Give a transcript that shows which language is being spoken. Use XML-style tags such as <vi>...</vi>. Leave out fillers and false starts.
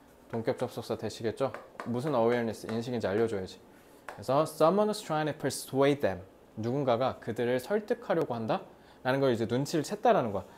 <ko>동격 접속사 되시겠죠? 무슨 awareness 인식인지 알려줘야지.</ko> <en>그래서 someone was trying to persuade them.</en> <ko>누군가가 그들을 설득하려고 한다? 라는 걸 이제 눈치를 챘다라는 거야.</ko>